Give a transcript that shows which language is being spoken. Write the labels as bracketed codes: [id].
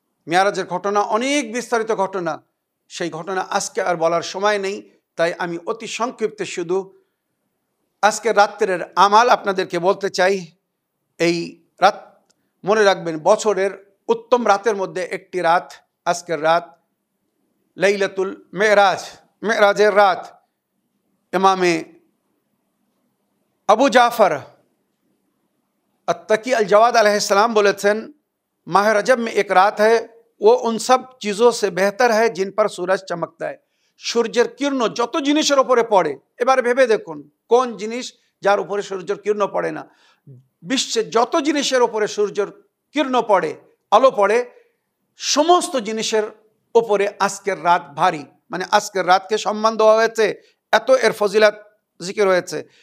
[bn] মেরাজের ঘটনা অনেক বিস্তারিত ঘটনা, সেই ঘটনা আজকে আর বলার সময় নেই, তাই আমি অতি সংক্ষিপ্তে শুধু আজকের রাত্রের আমাল আপনাদেরকে বলতে চাই। এই রাত মনে রাখবেন, বছরের উত্তম রাতের মধ্যে একটি রাত আজকের রাত, লাইলাতুল মেরাজ, মেরাজের রাত। [hi] ইমামে আবু জাফর अत्तकी अल जवाद अलैहिस्सलाम बोलेছেন, माह रजब में एक रात है, वो उन सब चीज़ों से बेहतर है जिन पर सूरज चमकता है। [bn] সূর্যের কিরণ যত জিনিসের উপরে পড়ে, এবার ভেবে দেখুন কোন জিনিস যার উপরে সূর্যের কিরণ পড়ে না। বিশ্বের যত জিনিসের উপরে সূর্যের কিরণ পড়ে, আলো পড়ে, সমস্ত জিনিসের উপরে আজকের রাত ভারী। আজকের রাতকে সম্মান দেওয়া হয়েছে, এত এর ফজিলত জিকির হয়েছে।